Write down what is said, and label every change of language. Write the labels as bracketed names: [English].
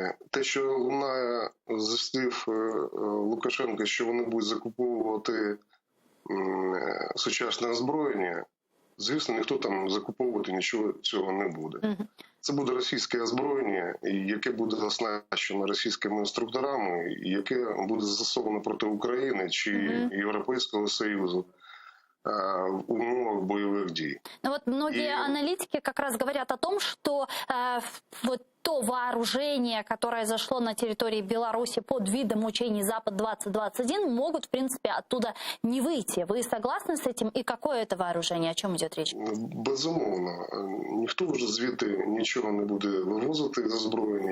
[Ukrainian] Те, що лунає зі слів Лукашенка, що вони будуть закуповувати сучасне озброєння, звісно, ніхто там закуповувати нічого цього не буде. Це буде російське озброєння, яке буде оснащено російськими інструкторами, яке буде застосовано проти України чи Європейського Союзу в умовах боевых дій. [Russian] Ну вот многие аналитики как раз говорят о том, что вот то вооружение, которое зашло на территории Беларуси под видом учений «Запад-2021», могут, в принципе, оттуда не выйти. Вы согласны с этим? И какое это вооружение? О чем идет речь? [Ukrainian] Безумовно. Ніхто вже звідти нічого не буде вивозити з озброєння.